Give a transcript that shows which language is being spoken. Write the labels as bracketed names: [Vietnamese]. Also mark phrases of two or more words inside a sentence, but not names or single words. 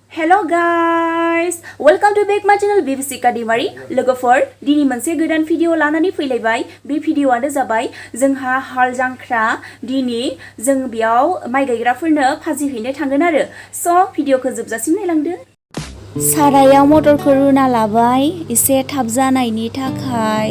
[English] Hello guys, welcome to back my channel Bibisika daimary. [Bodo] लोगोफोर दिनै मोनसे गोदान भिडिअ लानानै फैलायबाय। बे भिडिअआनो जाबाय जोंहा हाल जांख्रा दिनै जों बेयाव माइ गायग्राफोरनो फाजि हैनो थांगोन आरो। स' भिडिअखौ जोबजासिम नायलांदो। सारायाव मटरखौ रुना लाबाय एसे थाब जानायनि थाखाय।